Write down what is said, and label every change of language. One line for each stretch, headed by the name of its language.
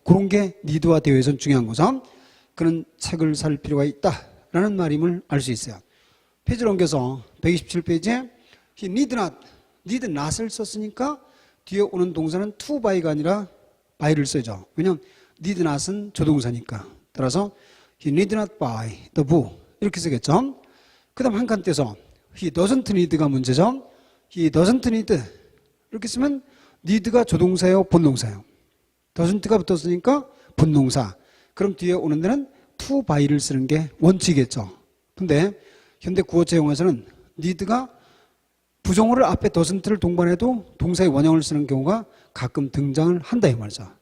Korean: 그런 게 need와 de어에서는 중요한 거죠. 그는 책을 살 필요가 있다라는 말임을 알 수 있어요. 페이지를 옮겨서 127페이지에
English: he need not
Korean: 을 썼으니까 뒤에 오는 동사는 to buy가 아니라 buy를 써야죠. 왜냐하면 need not은 조동사니까. 따라서
English: he need not buy the book
Korean: 이렇게 쓰겠죠. 그 다음 한 칸 떼서
English: he doesn't need
Korean: 가 문제죠. he doesn't need 이렇게 쓰면 need가 조동사예요, 본동사예요? doesn't가 붙었으니까 본동사. 그럼 뒤에 오는 데는
English: to buy
Korean: 를 쓰는 게 원칙이겠죠. 근데 현대 구어체 용어에서는 need가 부정어를 앞에 doesn't를 동반해도 동사의 원형을 쓰는 경우가 가끔 등장을 한다 이 말이죠.